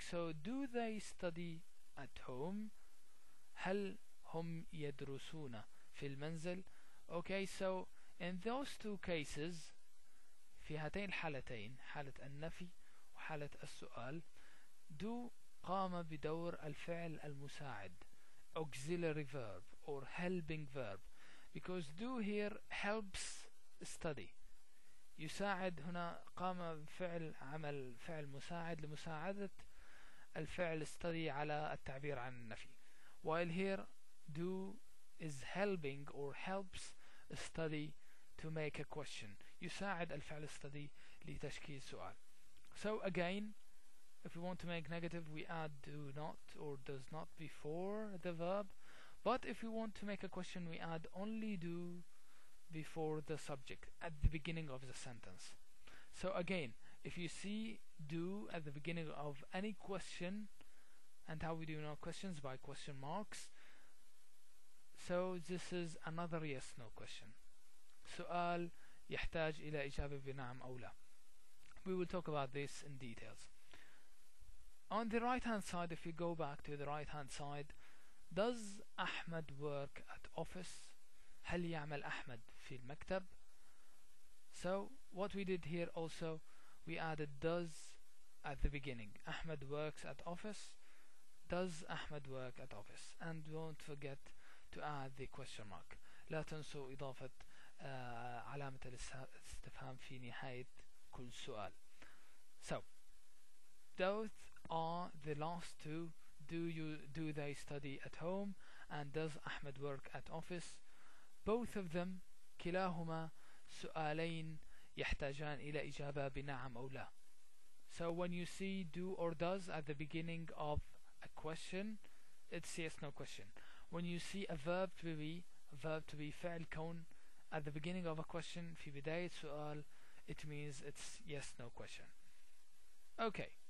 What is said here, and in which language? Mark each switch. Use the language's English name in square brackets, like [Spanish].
[English] So do they study at home؟ [Arabic] هل هم يدرسون في المنزل؟ [English] Okay, so in those two cases [Arabic] في هاتين الحالتين حالة النفي وحالة السؤال [English] do [Arabic] قام بدور الفعل المساعد [English] auxiliary verb or helping verb, because do here helps study. [Arabic] يساعد هنا قام بفعل عمل فعل مساعد لمساعدة الفعل study على التعبير عن النفي, [English] while here do is helping or helps study to make a question. [Arabic] يساعد الفعل study لتشكيل سؤال. [English] So again, if we want to make negative, we add do not or does not before the verb, but if we want to make a question, we add only do before the subject at the beginning of the sentence. So again, if you see do at the beginning of any question, and how we do know questions by question marks, so this is another yes no question. [Arabic] سؤال يحتاج إلى إجابة بنعم أو لا. [English] We will talk about this in details. On the right hand side, if we go back to the right hand side, does Ahmed work at office؟ [Arabic] هل يعمل أحمد في المكتب؟ [English] So what we did here also, we added does at the beginning. Ahmed works at office. Does Ahmed work at office? And don't forget to add the question mark. [Arabic] لا تنسوا إضافة علامة الاستفهام في نهاية كل سؤال. [English] So those are the last two. Do they study at home and does Ahmed work at office? Both of them [Arabic] كلاهما سؤالين يحتاجان إلى إجابة بنعم أو لا. [English] So when you see do or does at the beginning of a question, it's yes no question. When you see a verb to be فعل كون at the beginning of a question [Arabic] في بداية سؤال, [English] it means it's yes no question. Okay.